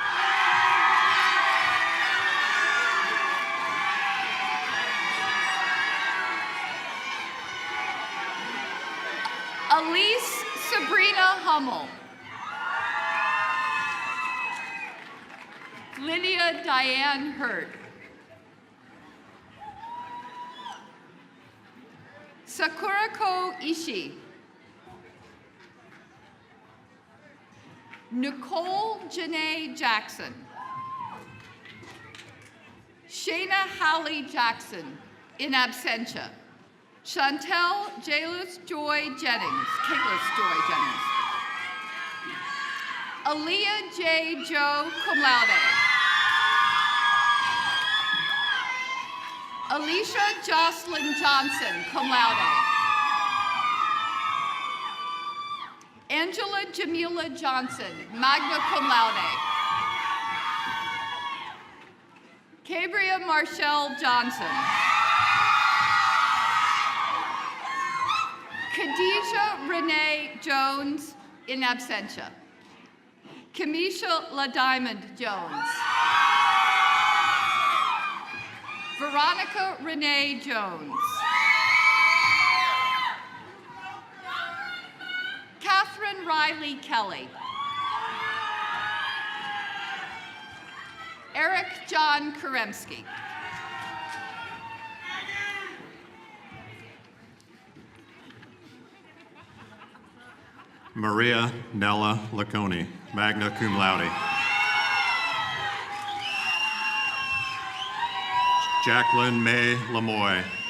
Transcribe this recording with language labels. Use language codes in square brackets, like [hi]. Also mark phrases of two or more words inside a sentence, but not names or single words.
[en] Elise Sabrina Hummel. Lydia Diane Hurt. Sakurako Ishii. Nicole Janae Jackson. Shayna Halley Jackson, [la] in absentia. [en] Chantel Jaylus Joy Jennings, Kaylis Joy Jennings. Aaliyah J. Joe, [la] cum laude. [en] Alicia Jocelyn Johnson, [la] cum laude. [en] Angela Jamila Johnson, [la] magna cum laude. [en] Cabria Marshall Johnson. Khadijah Renee Jones, [la] in absentia. [en] Kamisha LaDiamond Jones. Veronica Renee Jones. Catherine Riley Kelly. Eric John Karemski. Maria Nella Laconi, [la] magna cum laude. [en] Jacqueline May Lamoy.